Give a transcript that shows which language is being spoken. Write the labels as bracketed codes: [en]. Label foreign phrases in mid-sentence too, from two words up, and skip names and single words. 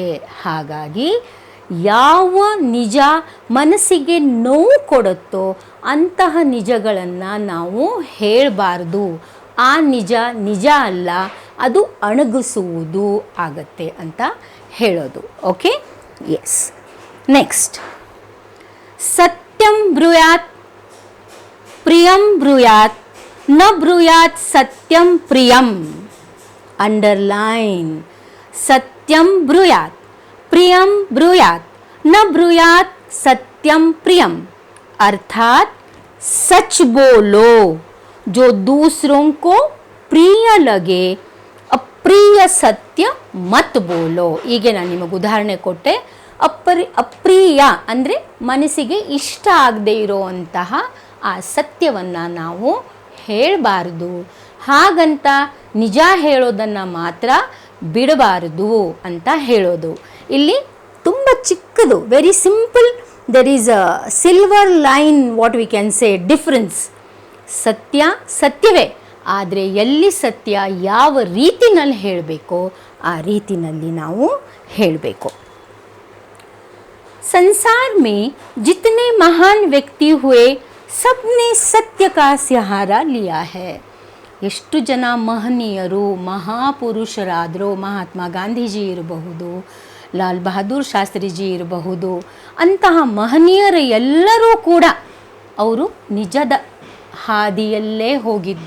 [kn] ಹಾಗಾಗಿ ಯಾವ ನಿಜ ಮನಸ್ಸಿಗೆ ನೋವು ಕೊಡುತ್ತೋ ಅಂತಹ ನಿಜಗಳನ್ನು ನಾವು ಹೇಳಬಾರ್ದು. ಆ ನಿಜ ಅಲ್ಲ, ಅದು ಅಣಗಿಸುವುದು ಆಗತ್ತೆ ಅಂತ ಹೇಳೋದು. [en] Okay, yes. [kn] ನೆಕ್ಸ್ಟ್, [sa] सत्यं ब्रूयात् प्रियं ब्रूयात् न ब्रूयात् सत्यं प्रियं. ಅಂಡರ್ಲೈನ್, सत्यं ब्रूयात् प्रियम ब्रूयात न ब्रूयात सत्यम प्रियम, [hi] अर्थात सच बोलो जो दूसरों को प्रिय लगे, अप्रिय सत्य मत बोलो. [kn] ಹೀಗೆ ನಾನು ನಿಮಗೆ ಉದಾಹರಣೆ ಕೊಟ್ಟೆ. ಅಪ್ರಿಯ ಅಂದರೆ ಮನಸ್ಸಿಗೆ ಇಷ್ಟ ಆಗದೆ ಇರೋವಂತಹ ಆ ಸತ್ಯವನ್ನು ನಾವು ಹೇಳಬಾರ್ದು. ಹಾಗಂತ ನಿಜ ಹೇಳೋದನ್ನು ಮಾತ್ರ ಬಿಡಬಾರದು ಅಂತ ಹೇಳೋದು. ಇಲ್ಲಿ ತುಂಬ ಚಿಕ್ಕದು, [en] very simple, there is a silver line, what we can say difference. [kn] ಸತ್ಯ ಸತ್ಯವೇ, ಆದರೆ ಎಲ್ಲಿ ಸತ್ಯ ಯಾವ ರೀತಿನಲ್ಲಿ ಹೇಳಬೇಕೋ ಆ ರೀತಿನಲ್ಲಿ ನಾವು ಹೇಳಬೇಕು. [hi] संसार में जितने महान व्यक्ति हुए सबने सत्य का सहारा लिया है. [kn] ಎಷ್ಟು ಜನ ಮಹನೀಯರು ಮಹಾಪುರುಷರಾದರೂ, ಮಹಾತ್ಮ ಗಾಂಧೀಜಿ ಇರಬಹುದು, ಲಾಲ್ ಬಹದ್ದೂರ್ ಶಾಸ್ತ್ರಿಜಿ ಇರಬಹುದು, ಅಂತಹ ಮಹನೀಯರು ಎಲ್ಲರೂ ಕೂಡ ಅವರು ನಿಜದ ಹಾದಿಯಲ್ಲೇ ಹೋಗಿದ್ದು.